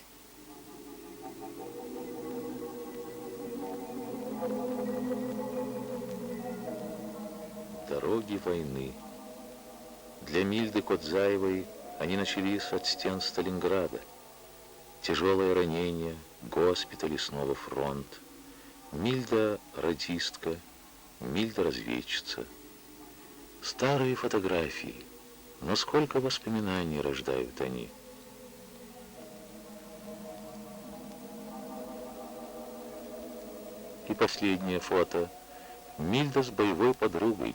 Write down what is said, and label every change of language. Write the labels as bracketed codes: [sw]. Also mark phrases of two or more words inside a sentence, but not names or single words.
[ru] Дороги войны. Для Мильды Кодзаевой они начались от стен Сталинграда. Тяжелое ранение, госпиталь и снова фронт. Мильда радистка, Мильда разведчица. Старые фотографии, но сколько воспоминаний рождают они. И последнее фото. Мильда с боевой подругой.